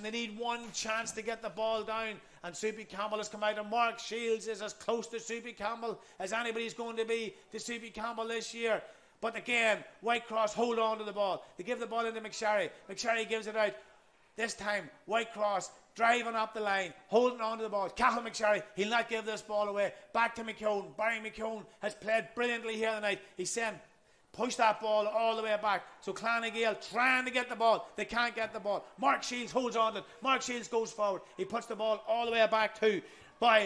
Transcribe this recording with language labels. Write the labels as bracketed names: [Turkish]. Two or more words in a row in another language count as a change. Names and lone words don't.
[English] They need one chance to get the ball down. And Soupy Campbell has come out, and Mark Shields is as close to Soupy Campbell as anybody's going to be to Soupy Campbell this year. But again, Whitecross hold on to the ball. They give the ball into McSherry. McSherry gives it out. This time, Whitecross driving up the line, holding on to the ball. Cathal McSherry, he'll not give this ball away. Back to McKeown. Barry McKeown has played brilliantly here tonight. He's saying, push that ball all the way back. So Clan Gael trying to get the ball. They can't get the ball. Mark Shields holds on to it. Mark Shields goes forward. He puts the ball all the way back to Boyle.